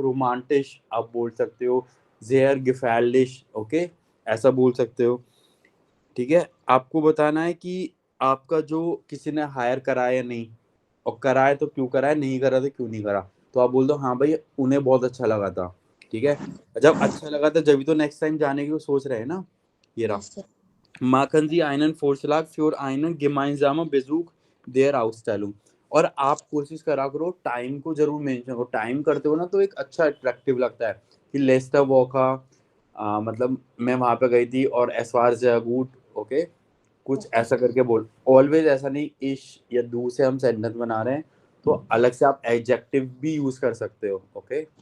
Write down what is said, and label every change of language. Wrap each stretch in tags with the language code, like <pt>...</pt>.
<hi>रोमांटिश आप बोल सकते हो, जेयर गिफेल्डिश, ओके, ऐसा बोल सकते हो, ठीक है। आपको बताना है कि आपका जो किसी ने हायर कराया या नहीं, और कराया तो क्यों कराया, नहीं करा तो क्यों नहीं करा। तो आप बोल दो हाँ भाई उन्हें बहुत अच्छा लगा था, ठीक है। जब अच्छा लगा था जब तो नेक्स्ट टाइम जाने की वो सोच रहे हैं ना। ये रहा, yes sir.</hi> <de>machen Sie einen Vorschlag für einen gemeinsamen Besuch der Ausstellung।</de> <hi>और आप कोशिश करा करो टाइम को जरूर मेंशन करो। टाइम करते हो ना तो एक अच्छा अट्रैक्टिव लगता है कि लेस्टर वॉका, मतलब मैं वहां पे गई थी और एस फार गुड, ओके, कुछ ओके ऐसा करके बोल। ऑलवेज ऐसा नहीं इश या दू से हम सेंटेंस बना रहे हैं, तो अलग से आप एडजेक्टिव भी यूज कर सकते हो, ओके।</hi>